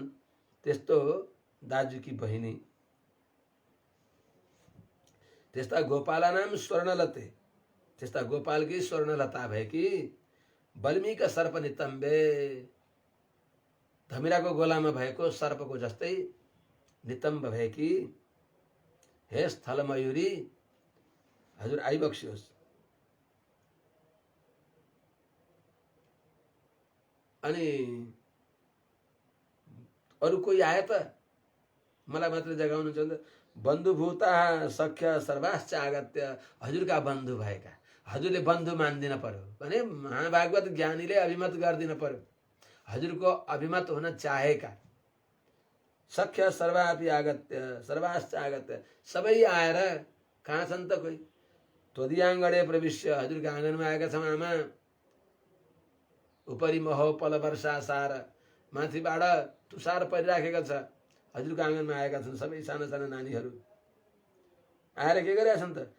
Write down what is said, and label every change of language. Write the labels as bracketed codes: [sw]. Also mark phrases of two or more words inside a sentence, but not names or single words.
[ne] त्यस्तो दाजु कि बहिनी, त्यस्ता गोपाला नाम स्वर्णलते, त्यस्ता गोपाल की स्वर्णलता भएकी [sa] बल्मीका सर्प नितम्बे, [ne] धमिराको गोलामा भएको सर्पको जस्तै नितम्ब भएकी हे स्थलमयूरी, हजुर आइबक्सियोस्। अनि अरू कोही आए त मलाई मात्र जगाउनुहुन्छ भने [sa] बन्धुभूता सख्य सर्वाश्च आगत्य, [ne] हजुरका बन्धु भएका, हजुरले बन्धु मान्दिन पर्यो भने महाभागवत ज्ञानीले अभिमत गर्दिन पर्यो। हजुरको अभिमत हुन चाहेका [sa] सख्य सर्वापि आगत्य सर्वाश्च आगत्य, [ne] सबै आएर कहाँ छन् त? कोही [sa] त्वदीयाङ्गणे प्रविश्य, [ne] हजुरको आँगनमा आएका छौँ आमा। [sa] उपरि महोपल वर्षा सार, [ne] माथिबाट तुषार परिराखेको छ, हजुरको आँगनमा आएका छन् सबै साना साना नानीहरू। आएर के गरिरहेका छन् त?